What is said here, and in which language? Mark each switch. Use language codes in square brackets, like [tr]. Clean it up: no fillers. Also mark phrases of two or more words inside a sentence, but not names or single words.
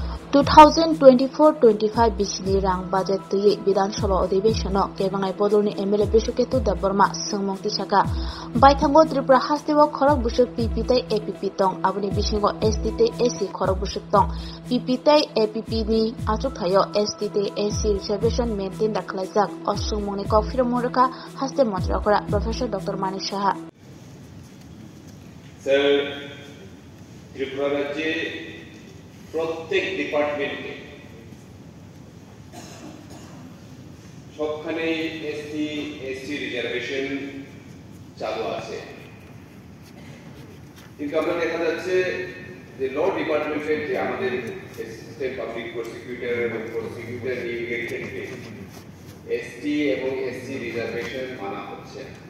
[trp] 2024-25 bisini rang budget tui Bidhan Sabha Adhibesono kebangai Bodolni MLA Bishuketu Deborma Sungmung Tisaka Baithango Tripura Hasteo Khorok Bushuk PP tai APP tong aboni bisingo ST tai AC Khorok Bushuk tong PP tai APP ni achuk thayo ST tai AC [en] reservation maintain [trp] dakhlaijak o Sungmungni kofir moraka haste mantrakora Professor Dr. Manik Saha [bn] Sir Tripura রাজ্যে প্রত্যেক ডিপার্টমেন্টে সবখানে [en] SC reservation [bn] চালু আছে কিন্তু আমরা দেখা যাচ্ছে যে [en] law department [bn] যে আমাদের [en] assistant public prosecutor [bn] এবং প্রসিকিউটর নিয়োগের ক্ষেত্রে এসটি এবং [en] SC reservation [bn] মানা হচ্ছে